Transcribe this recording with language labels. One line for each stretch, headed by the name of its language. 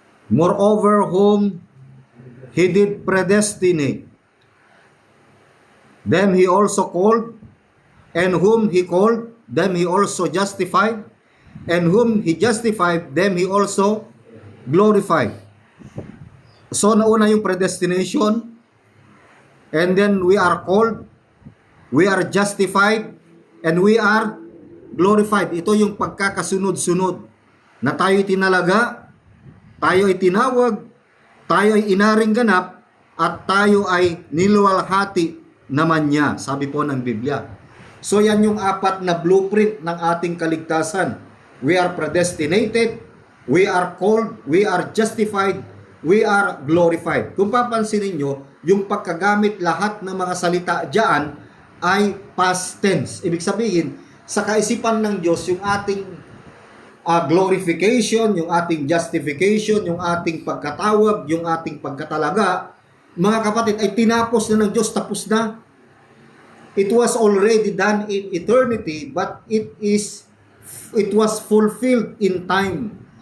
English: Moreover, whom He did predestinate, them He also called, and whom He called, them He also justified, and whom He justified, them He also glorified.
Filipino: So nauna yung
English: predestination, and then we are called, we are justified, and we are glorified.
Filipino: Ito yung pagkakasunod-sunod na tayo tinalaga, tayo ay tinawag, tayo ay inaring ganap, at tayo ay niluwalhati naman niya, sabi po ng Biblia. So yan yung apat na blueprint ng ating kaligtasan.
English: We are predestinated, we are called, we are justified, we are glorified.
Filipino: Kung papansin ninyo, yung pagkagamit lahat ng mga salita diyan ay past tense. Ibig sabihin, sa kaisipan ng Diyos, yung ating glorification, yung ating justification, yung ating pagkatawag, yung ating pagkatalaga, mga kapatid, ay tinapos na ng Diyos, tapos na.
English: It was already done in eternity, but it was fulfilled in time.